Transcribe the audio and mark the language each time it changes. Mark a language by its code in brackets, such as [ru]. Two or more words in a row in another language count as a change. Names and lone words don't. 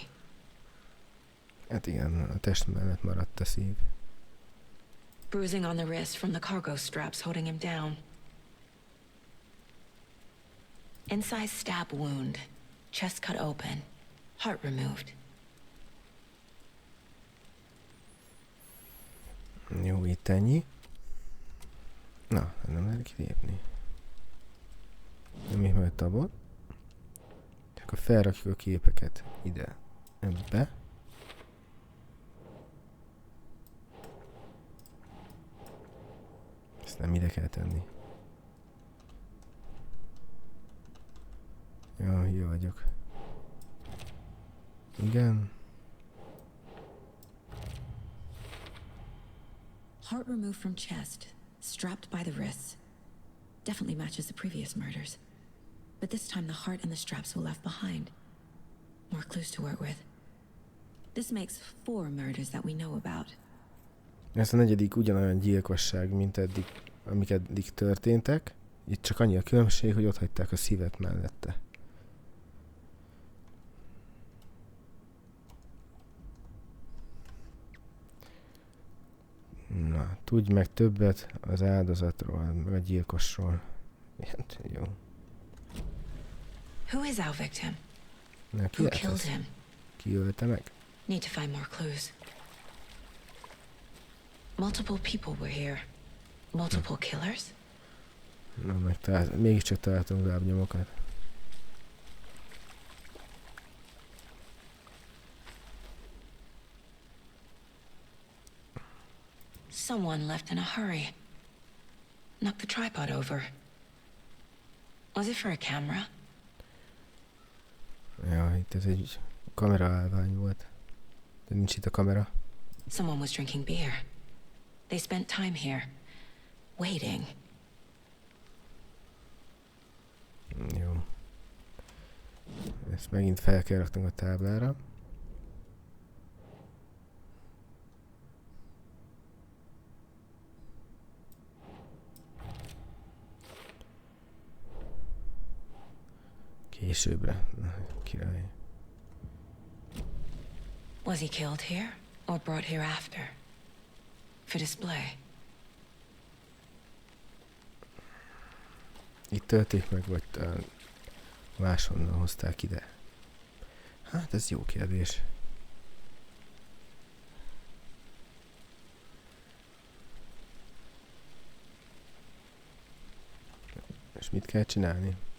[hu] Hát igen, a test mellett maradt a szív. [en] Bruising on the wrist from the cargo straps holding him down. Inside stab wound. Chest cut open. Heart removed. [hu] Jó, itt ennyi. Na, nem lehet kilépni. Nem így majd tabot. Akkor felrakjuk a képeket ide, ebbe. Ezt nem ide kell tenni. Jó vagyok. Igen. [en] Heart removed from chest. Strapped by the wrists. Definitely matches the previous murders. But this time the heart and the straps were left behind. More clues to work with. This makes 4 murders that we know about. [hu] Ez a negyedik ugyanolyan gyilkosság, mint eddig, amik eddig történtek. Itt csak annyi a különbség, hogy ott hagyták a szívet mellette. Na, tudj meg többet az áldozatról, meg a gyilkosról. Hát, jó. [en] Who is our victim? [hu] Na, ki [en] Who killed him? [hu] Ki ölte meg? [en] Need to find more clues. Multiple people were here. Multiple killers? [hu] Na, mégiscsak találtunk lábnyomokat. [en] Someone left in a hurry. Knocked the tripod over. Was it for a camera? [hu] Ja, itt ez egy kameraállvány volt. De nincs itt a kamera. [en] Someone was drinking beer. They spent time here, waiting. [hu] Jó. Ezt megint fel kell raknunk a táblára. Későbbre. Király. [en] Was he killed here or brought here after? For display? [hu] Itt tölték meg, vagy máshonnan hozták ide? Hát ez jó kérdés. És mit kell csinálni?